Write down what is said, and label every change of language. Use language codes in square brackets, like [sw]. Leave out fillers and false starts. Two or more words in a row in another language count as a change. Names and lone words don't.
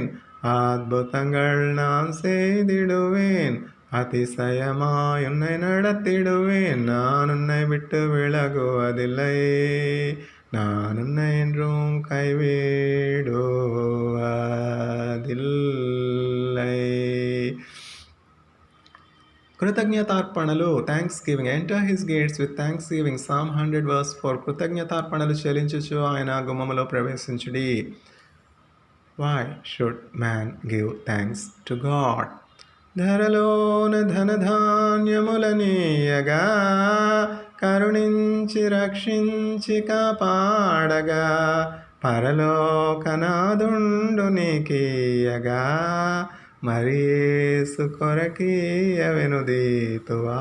[ta] அற்புதங்கள் நான் செய்திடுவேன், அதிசயமாய் உன்னை நடத்திடுவேன். நான் உன்னை விட்டு விலகுவதில்லை, நான் உன்னை என்றும் கைவிடுவதில்லை. [en] కృతజ్ఞతార్పణలు, thanks giving. Enter His gates with thanks giving. Psalm 100 verse 4. [te] కృతజ్ఞతార్పణలు చెల్లించుచు ఆయన గుమ్మములో ప్రవేశించుడి. [en] Why should man give thanks to God? [te] ధరలోన ధనధాన్యములనీయగా, కరుణించి రక్షించి కాపాడగా, పరలోకనాదుండు నీకీయగా, మరి యేసు కొరకీయవెనుదీతువా.